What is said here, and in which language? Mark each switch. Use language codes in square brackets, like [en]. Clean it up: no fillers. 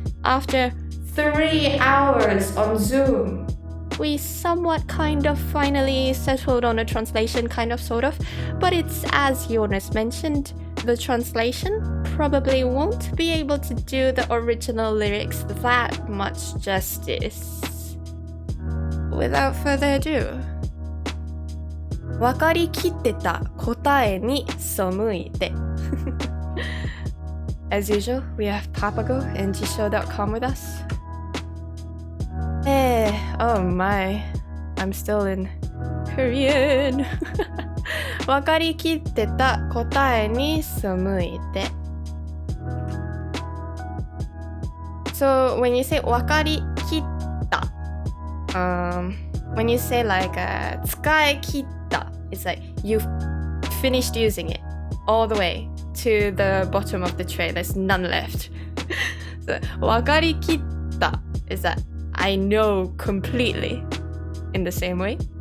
[en] After 3 hours on Zoom, we somewhat kind of finally settled on a translation, kind of, sort of, but it's as Jonas mentioned, the translation probably won't be able to do the original lyrics that much justice. Without further ado, [ja] 分かりきってた答えに背いて. [en] As usual, we have Papago and Jisho.com with us. Oh my, I'm still in Korean. [ja] 分かりきってた答えに背いて. [en] So when you say 分かりきった, when you say like 使い切った, it's like you've finished using it all the way to the bottom of the tray. There's none left. So 分かりきった is that I know completely in the same way.